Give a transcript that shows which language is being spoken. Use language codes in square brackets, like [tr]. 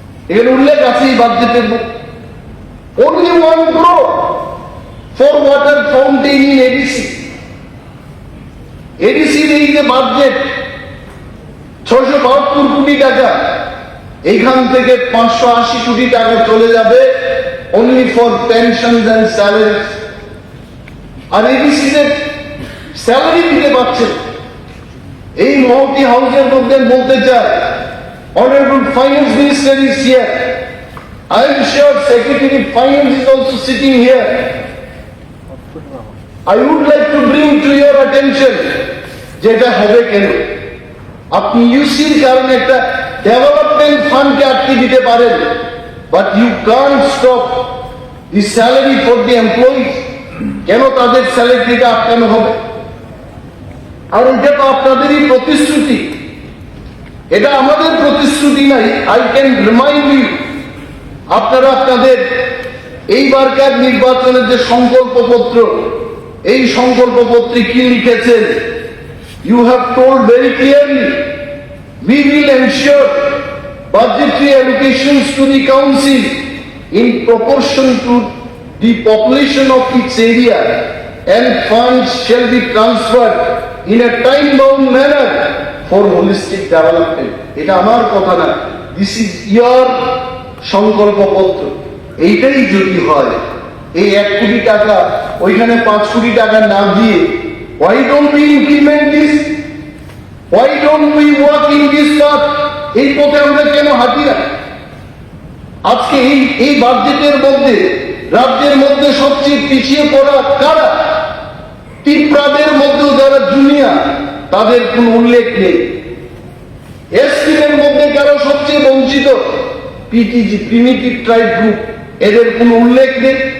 [bn] এখানে উল্লেখ আছে এই বাজেটের [en] only 1 crore for water fountain in ADC. [bn] এডিসির এই যে বাজেট 672 কোটি টাকা, এইখান থেকে 580 কোটি টাকা চলে যাবে [en] only for pensions and salaries। [bn] আর ADC salary দিতে পারছেন। এই মহতি হাউসের মধ্যে বলতে চায়, [en] Honorable Finance Minister is here. I am sure Secretary Finance is also sitting here. I would like to bring to your attention [bn] যেটা হবে কেন। আপনি ইউসির কারণে একটা ডেভেলপমেন্ট ফান্ডকে আটকে দিতে পারেন, [en] But you can't stop the salary for the employees. [bn] কেন তাদের স্যালারিটা আটকানো হবে? আর এটা তো আপনাদেরই প্রতিশ্রুতি, এটা আমাদের প্রতিশ্রুতি নাই। [en] I can remind you, [bn] আপনারা আপনাদের এইবারকার নির্বাচনের যে সংকল্পপত্র, এই সংকল্পপত্রে কি লিখেছেন? [en] You have told very clearly, we will ensure budgetary allocations to the council in proportion to the population of its area, and funds shall be transferred in a time-bound manner for holistic development. [bn] এটা আমার কথা না, [en] this is your [bn] সংকল্পপত্র। এইটাই যদি হয়, এই 1 কোটি টাকা ওইখানে 5 কোটি টাকা না দিয়ে, [en] why don't we implement this? Why don't we work in this path? [bn] এই পথে আমরা কেন হাঁটি না? আজকে এই বাজেটের মধ্যে রাজ্যের মধ্যে সবচেয়ে পিছিয়ে পড়া কারা? ত্রিপুরাদের মধ্যেও যারা জুনিয়র, তাদের কোনো উল্লেখ নেই। এসটির মধ্যে কারা সবচেয়ে বঞ্চিত? পিটিজি, প্রিমিটিভ ট্রাইব গ্রুপ, এদের কোনো উল্লেখ নেই।